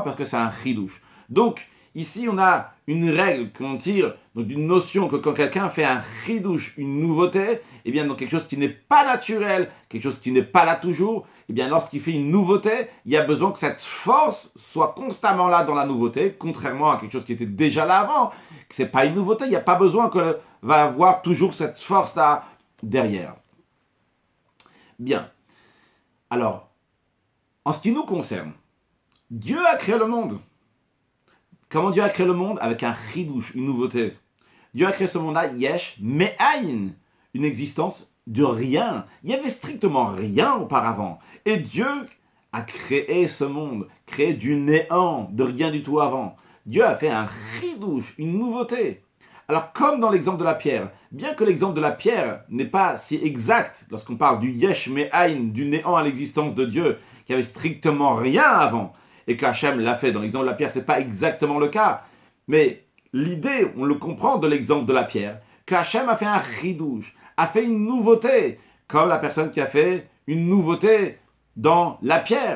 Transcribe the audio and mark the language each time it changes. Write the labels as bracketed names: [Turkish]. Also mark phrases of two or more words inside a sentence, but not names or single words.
[French] Parce que c'est un chidouche. Donc, ici, on a une règle qu'on tire, donc une notion que quand quelqu'un fait un chidouche, une nouveauté, eh bien, dans quelque chose qui n'est pas naturel, quelque chose qui n'est pas là toujours, eh bien, lorsqu'il fait une nouveauté, il y a besoin que cette force soit constamment là dans la nouveauté, contrairement à quelque chose qui était déjà là avant, que c'est pas une nouveauté, il n'y a pas besoin que va avoir toujours cette force-là derrière. Bien. Alors, en ce qui nous concerne, Dieu a créé le monde. Comment Dieu a créé le monde? Avec un chidouche, une nouveauté. Dieu a créé ce monde-là, [Hebrew] יש, מאין, [French] une existence de rien. Il y avait strictement rien auparavant. Et Dieu a créé ce monde, créé du néant, de rien du tout avant. Dieu a fait un chidouche, une nouveauté. Alors, comme dans l'exemple de la pierre, bien que l'exemple de la pierre n'est pas si exact, lorsqu'on parle du [Hebrew] יש מאין, [French] du néant à l'existence de Dieu, qui avait strictement rien avant, et qu'Hachem l'a fait dans l'exemple de la pierre, ce n'est pas exactement le cas. Mais l'idée, on le comprend de l'exemple de la pierre, qu'Hachem a fait un chidouche, a fait une nouveauté, comme la personne qui a fait une nouveauté dans la pierre.